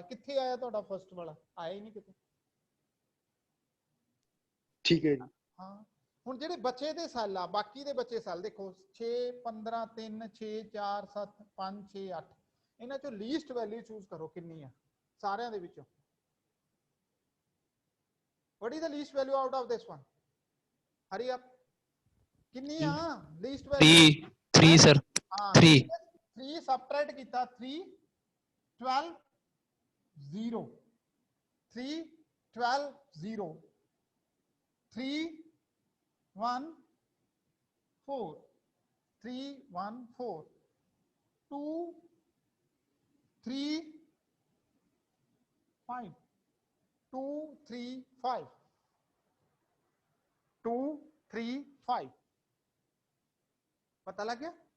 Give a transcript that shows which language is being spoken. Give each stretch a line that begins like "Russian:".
Punjabi: ਕਿੱਥੇ ਆਇਆ ਤੁਹਾਡਾ ਫਸਟ ਵਾਲਾ? ਆਇਆ ਹੀ ਨਹੀਂ ਕਿਤੇ। ਠੀਕ ਹੈ ਜੀ। ਹਾਂ, ਹੁਣ ਜਿਹੜੇ ਬਚੇ ਦੇ ਸੈੱਲ ਆ, ਬਾਕੀ ਦੇ ਬਚੇ ਸੈੱਲ ਦੇਖੋ 6 15 3 6 4 7 5 6 8, ਇਹਨਾਂ ਚੋਂ
English: least value choose
Punjabi: ਕਰੋ ਕਿੰਨੀ ਆ ਸਾਰਿਆਂ ਦੇ ਵਿੱਚੋਂ।
English: What is the least value out of this one? Hurry up.
Hindi: कितनी आ
English: least value?
Hindi: 3 सर, 3 3 subtract किया 3 12 0 3 12 0 3 1 4 3 1 4 2 3 5 2 3 5 2 3 5
Punjabi: ਪਤਾ ਲੱਗ ਗਿਆ?